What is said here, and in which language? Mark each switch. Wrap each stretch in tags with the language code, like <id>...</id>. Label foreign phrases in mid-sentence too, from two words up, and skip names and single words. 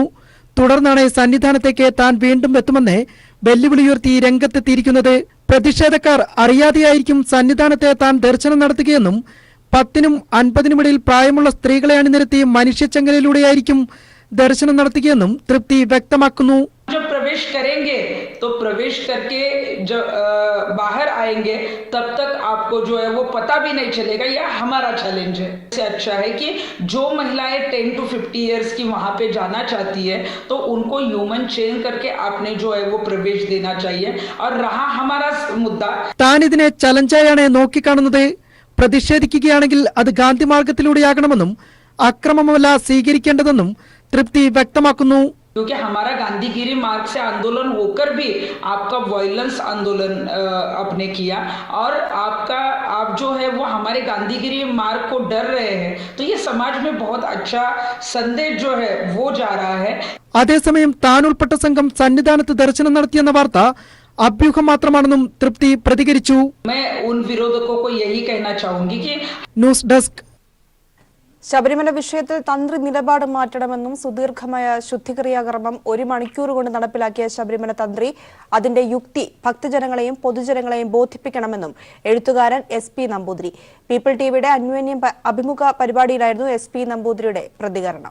<ml>തുടർന്നാണ് സന്നിധാനത്തേക്ക് താൻ വീണ്ടും എത്തുമെന്ന് വെല്ലുവിളിയുയർത്തി രംഗത്തെത്തിയിരിക്കുന്നത്. പ്രതിഷേധക്കാർ അറിയാതെയായിരിക്കും സന്നിധാനത്തെ താൻ ദർശനം നടത്തുകയെന്നും 10നും 50നും ഇടയിൽ പ്രായമുള്ള സ്ത്രീകളെ അണിനിരത്തി മനുഷ്യച്ചങ്ങലയിലൂടെയായിരിക്കും ദർശനം നടത്തുകയെന്നും തൃപ്തി വ്യക്തമാക്കുന്നു.</ml> <hi>जब प्रवेश करेंगे तो प्रवेश करके जब बाहर आएंगे तब तक आपको जो है वो पता भी नहीं चलेगा. यह हमारा चैलेंज है. इससे अच्छा है कि जो महिलाएं</hi> <en>10 to 50 years</en> <hi>की वहां पे जाना चाहती है तो उनको</hi> <en>human chain</en> <hi>करके आपने जो है वो प्रवेश देना चाहिए. और रहा हमारा मुद्दा,</hi> <ml>താൻ ഇതിനെ ചലഞ്ചായാണ് നോക്കിക്കാണുന്നത്. പ്രതിഷേധിക്കുകയാണെങ്കിൽ അത് ഗാന്ധി മാർഗത്തിലൂടെയാകണമെന്നും അക്രമമല്ല സ്വീകരിക്കേണ്ടതെന്നും തൃപ്തി വ്യക്തമാക്കുന്നു.</ml> <hi>क्योंकि हमारा गांधीगिरी मार्ग से आंदोलन होकर भी आपका वायलेंस आंदोलन आपने किया और आप जो है वो हमारे गांधीगिरी मार्ग को डर रहे हैं. तो ये समाज में बहुत अच्छा संदेश जो है वो जा रहा है.</hi> <ml>അതേസമയം താൻ ഉൾപ്പെട്ട സംഘം സന്നിധാനത്ത് ദർശനം നടത്തിയെന്ന വാർത്ത അഭ്യൂഹം മാത്രമാണെന്നും തൃപ്തി പ്രതികരിച്ചു.</ml> <hi>मैं उन विरोधकों को यही कहना चाहूंगी कि</hi> <ml>ന്യൂസ് ഡെസ്ക്. ശബരിമല വിഷയത്തിൽ തന്ത്രി നിലപാട് മാറ്റണമെന്നും സുദീർഘമായ ശുദ്ധിക്രിയാകർമ്മം 1 മണിക്കൂർ കൊണ്ട് നടപ്പിലാക്കിയ ശബരിമല തന്ത്രി അതിന്റെ യുക്തി ഭക്തജനങ്ങളെയും പൊതുജനങ്ങളെയും ബോധിപ്പിക്കണമെന്നും എഴുത്തുകാരൻ SP നമ്പൂതിരി. പീപ്പിൾ ടിവിയുടെ അന്യോന്യം അഭിമുഖ പരിപാടിയിലായിരുന്നു SP നമ്പൂതിരിയുടെ പ്രതികരണം.</ml>